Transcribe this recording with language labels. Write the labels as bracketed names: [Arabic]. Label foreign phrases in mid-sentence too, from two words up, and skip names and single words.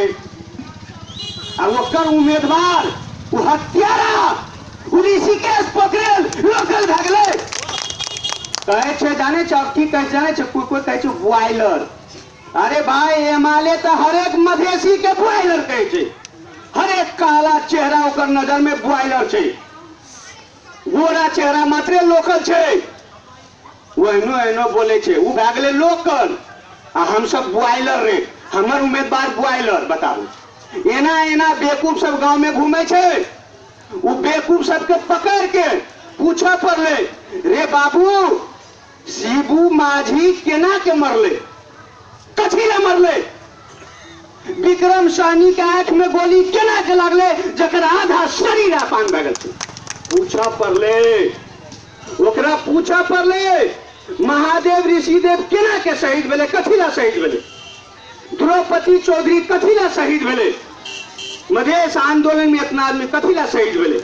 [Maithili] आ ओकर उम्मीदवार वो हत्यारा, वो ऋषिकेश पोखरेल लोकल भए गेले। कहे छे जाने छे की कहे जाने छे, कोई कहे छे बॉयलर। अरे भाई एमएलए तो हर एक मधेसी के बॉयलर कहे छे। हर एक काला चेहरा ओकर नजर में बॉयलर छे। गोरा चेहरा मात्रे लोकल छे, वो एनो बोले छे, वो भए गेलै लोकल आ हम सब बॉयलर रे, हमर उम्मीदवार बॉयलर। बताबू एना एना बेवकूफ सब गांव में घूमे छे, वो बेवकूफ सबके पकड़ के पूछा पड़ले, रे बाबू शिबू माझी केना के मरले, कथी ला मरले, विक्रम साहनी के आंख में गोली केना के लागले जकर आधा शरीर अपान भए गेल छै। पूछा पड़ले, ओकरा पूछा पड़ले महादेव ऋषिदेव केना के शहीद भेले, कथी ला शहीद भेले, द्रौपदी चौधरी कथी ला शहीद भेले, मधेश आंदोलन में इतना आदमी कथी ला शहीद भेले।